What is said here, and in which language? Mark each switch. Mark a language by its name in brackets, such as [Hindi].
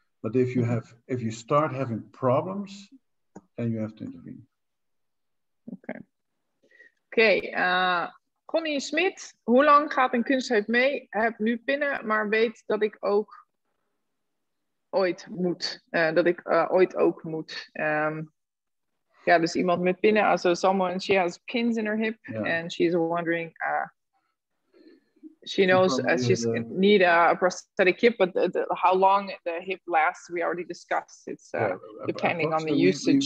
[English] But if you start having problems, then you have to intervene. Okay. [Dutch] Connie Smit, hoe lang gaat een kunstheup mee? Heb nu pinnen, maar weet dat ik ook ooit moet. Ooit ook moet. Dus iemand met pinnen. [English] Also she has pins in her hip, and she's wondering. She knows she's need a prosthetic hip, but how long the hip lasts, we already discussed. It's depending on the usage.